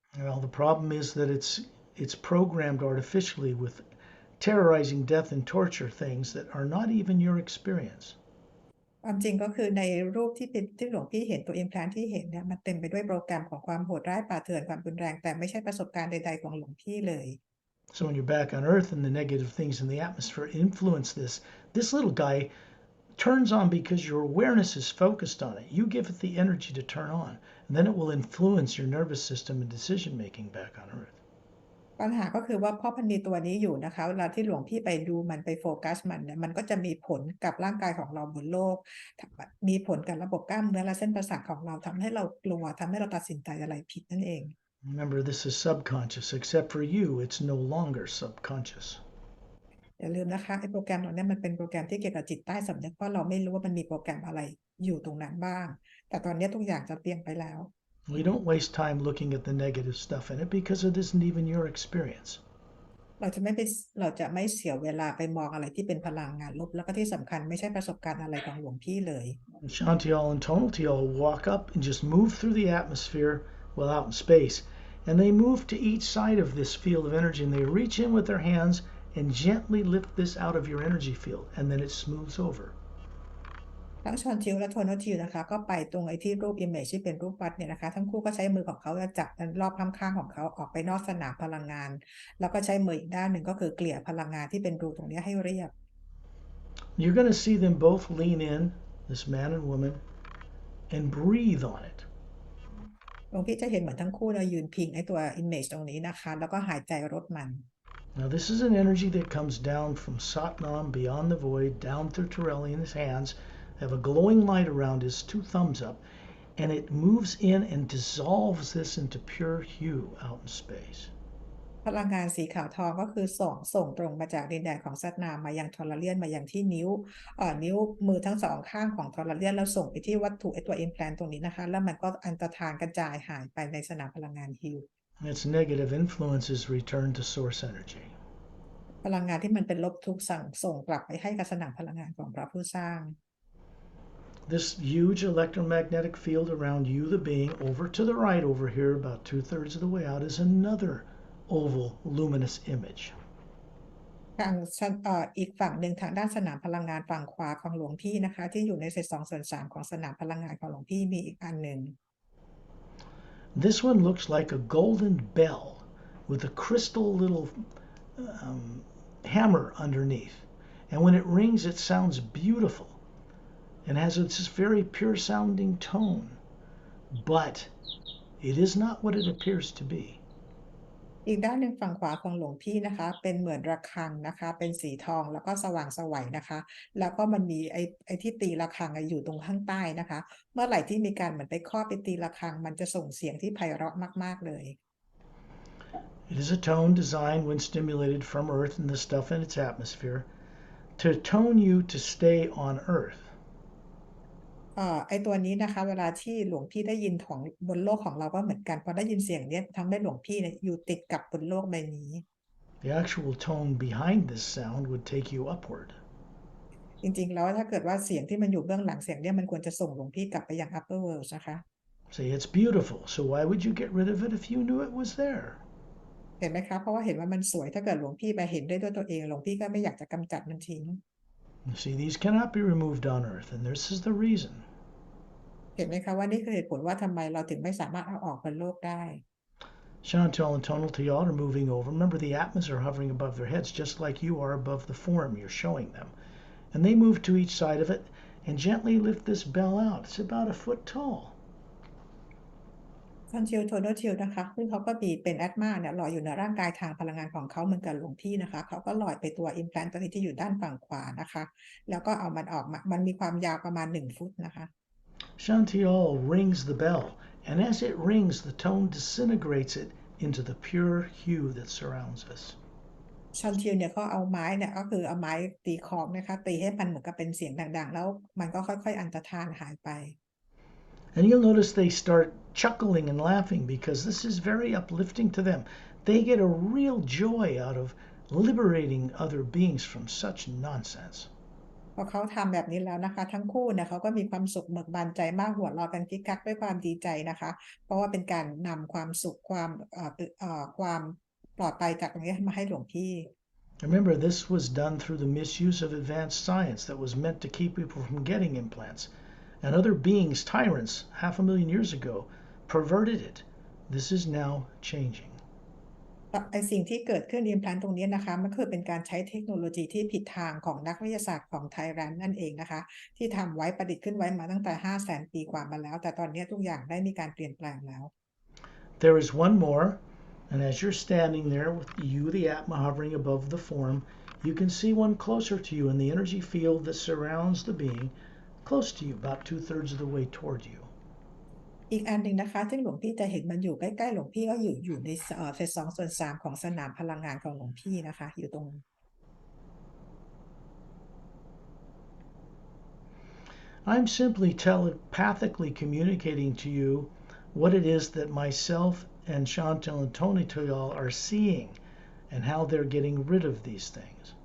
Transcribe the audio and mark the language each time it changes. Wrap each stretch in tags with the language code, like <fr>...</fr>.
<en>Well, the problem is that it's programmed artificially with terrorizing death and torture things that are not even your experience.</en> <th>ความจริงก็คือในรูปที่หลวงพี่เห็นตัว implant ที่เห็นเนี่ยมันเต็มไปด้วยโปรแกรมของความโหดร้ายป่าเถื่อนความรุนแรงแต่ไม่ใช่ประสบการณ์ใดๆของหลวงพี่เลย</th> <en>So when you're back on Earth and the negative things in the atmosphere influence this little guy turns on because your awareness is focused on it. You give it the energy to turn on, and then it will influence your nervous system and decision making back on Earth.</en> <th>ปัญหาก็คือว่าเพราะมันมีตัวนี้อยู่นะคะเวลาที่หลวงพี่ไปดูมันไปโฟกัสมันเนี่ยมันก็จะมีผลกับร่างกายของเราบนโลกมีผลกับระบบกล้ามเนื้อและเส้นประสาทของเราทำให้เรากลัวทำให้เราตัดสินใจอะไรผิดนั่นเอง</th> <en>Remember, this is subconscious. Except for you, it's no longer subconscious.</en> <th>อย่าลืมนะคะไอ้โปรแกรมเหล่านี้มันเป็นโปรแกรมที่เกี่ยวกับจิตใต้สำนึกเพราะเราไม่รู้ว่ามันมีโปรแกรมอะไรอยู่ตรงนั้นบ้างแต่ตอนนี้ทุกอย่างจะเปลี่ยนไปแล้ว</th> <en>We don't waste time looking at the negative stuff in it because it isn't even your experience.</en> <th>เราจะไม่เสียเวลาไปมองอะไรที่เป็นพลังงานลบแล้วก็ที่สำคัญไม่ใช่ประสบการณ์อะไรของหลวงพี่เลย</th> <en>Shantial and Tonaltial walk up and just move through the atmosphere while out in space, and they move to each side of this field of energy and they reach in with their hands and gently lift this out of your energy field, and then it smooths over.</en> <th>ทั้งชอนทิวและโทโนทิวนะคะก็ไปตรงไอ้ที่รูป image ที่เป็นรูปวัดเนี่ยนะคะทั้งคู่ก็ใช้มือของเขาจับรอบข้างๆของเขาออกไปนอกสนามพลังงานแล้วก็ใช้มืออีกด้านหนึ่งก็คือเกลี่ยพลังงานที่เป็นรูตรงนี้ให้เรียบ</th> <en>You're going to see them both lean in, this man and woman, and breathe on it.</en> <th>หลวงพี่จะเห็นเหมือนทั้งคู่เรายืนพิงไอ้ตัว image ตรงนี้นะคะแล้วก็หายใจรดมัน</th> <en>Now this is an energy that comes down from Satnam beyond the void, down through Torelli in his hands, have a glowing light around his two thumbs up, and it moves in and dissolves this into pure hue out in space.</en> <th>พลังงานสีขาวทองก็คือส่งตรงมาจากดินแดนของซัตนามมายังทอร์เลียนมายังที่นิ้วมือทั้งสองข้างของทอร์เลียนแล้วส่งไปที่วัตถุไอตัว implant ตรงนี้นะคะแล้วมันก็อันตรธานกระจายหายไปในสนามพลังงานฮิว</th> <en>And its negative influences return to source energy.</en> <th>พลังงานที่มันเป็นลบทุกส่งกลับไปให้กับสนามพลังงานของพระผู้สร้าง</th> <en>This huge electromagnetic field around you, the being, over to the right over here, about 2/3 of the way out, is another oval luminous image.</en> <th>ทางอีกฝั่งหนึ่งทางด้านสนามพลังงานฝั่งขวาของหลวงพี่นะคะที่อยู่ในเศษ2/3ของสนามพลังงานของหลวงพี่มีอีกอันหนึ่ง</th> <en>This one looks like a golden bell with a crystal little hammer underneath. And when it rings, it sounds beautiful and has this very pure sounding tone. But it is not what it appears to be.</en> <th>อีกด้านหนึ่งฝั่งขวาของหลวงพี่นะคะเป็นเหมือนระฆังนะคะเป็นสีทองแล้วก็สว่างไสวนะคะแล้วก็มันมีไอ้ที่ตีระฆังอยู่ตรงข้างใต้นะคะเมื่อไหร่ที่มีการเหมือนไปครอบไปตีระฆังมันจะส่งเสียงที่ไพเราะมากๆเลย</th> <en>It is a tone designed when stimulated from Earth and the stuff in its atmosphere to tone you to stay on Earth.</en> <th>ไอตัวนี้นะคะเวลาที่หลวงพี่ได้ยินของบนโลกของเราก็เหมือนกันพอได้ยินเสียงเนี้ยทำให้หลวงพี่เนี่ยอยู่ติดกับบนโลกใบนี้</th> <en>The actual tone behind this sound would take you upward.</en> <th>จริงๆแล้วถ้าเกิดว่าเสียงที่มันอยู่เบื้องหลังเสียงเนี่ยมันควรจะส่งหลวงพี่กลับไปยัง</th> <en>upper world</en> <th>นะคะ</th> <en>Say it's beautiful, so why would you get rid of it if you knew it was there?</en> <th>เห็นไหมคะเพราะว่าเห็นว่ามันสวยถ้าเกิดหลวงพี่ไปเห็นได้ด้วยตัวเองหลวงพี่ก็ไม่อยากจะกำจัดมันทิ้ง</th> <en>You see, these cannot be removed on Earth, and this is the reason.</en> <th>เห็นไหมคะว่านี่คือเหตุผลว่าทำไมเราถึงไม่สามารถเอาออกบนโลกได้</th> <en>Chantal and Tonal to y'all are moving over. Remember, the atmas are hovering above their heads, just like you are above the form you're showing them. And they move to each side of it and gently lift this bell out. It's about a foot tall.</en> <th>คอนชิลโทโนชิลนะคะซึ่งเขาก็มีเป็นแอตมาเนี่ยลอยอยู่ในร่างกายทางพลังงานของเขาเหมือนกับหลวงพี่นะคะเขาก็ลอยไปตัว implant ตัวนี้ที่อยู่ด้านฝั่งขวานะคะแล้วก็เอามันออกมามันมีความยาวประมาณ1 ฟุตนะคะ</th> <en>Chantal rings the bell, and as it rings, the tone disintegrates it into the pure hue that surrounds us.</en> <th>ชอนชิลเนี่ยเขาเอาไม้เนี่ยก็คือเอาไม้ตีคองนะคะตีให้มันเหมือนกับเป็นเสียงดังๆแล้วมันก็ค่อยๆอันตรธานหายไป</th> <en>And you'll notice they start chuckling and laughing because this is very uplifting to them. They get a real joy out of liberating other beings from such nonsense.</en> <th>พอเขาทำแบบนี้แล้วนะคะทั้งคู่เนี่ยเขาก็มีความสุขเบิกบานใจมากหัวเราะกันคิกคักด้วยความดีใจนะคะเพราะว่าเป็นการนำความสุขความปลอดภัยจากตรงนี้มาให้หลวงพี่</th> <en>Remember, this was done through the misuse of advanced science that was meant to keep people from getting implants. And other beings, tyrants, 500,000 years ago, perverted it. This is now changing.</en> <th>ไอสิ่งที่เกิดขึ้น implant ตรงนี้นะคะมันคือเป็นการใช้เทคโนโลยีที่ผิดทางของนักวิทยาศาสตร์ของไทยแลนด์นั่นเองนะคะที่ทำไว้ประดิษฐ์ขึ้นไว้มาตั้งแต่ 500,000 ปีกว่ามาแล้วแต่ตอนนี้ทุกอย่างได้มีการเปลี่ยนแปลงแล้ว</th> <en>There is one more, and as you're standing there with you, the Atma, hovering above the form, you can see one closer to you in the energy field that surrounds the being, close to you, about 2/3 of the way toward you.</en> <th>อีกอันหนึ่งนะคะซึ่งหลวงพี่จะเห็นมันอยู่ใกล้ๆหลวงพี่ก็อยู่ในเศษ2/3ของสนามพลังงานของหลวงพี่นะคะอยู่ตรง</th> <en>I'm simply telepathically communicating to you what it is that myself and Chantal and Tony Toyal are seeing and how they're getting rid of these things.</en>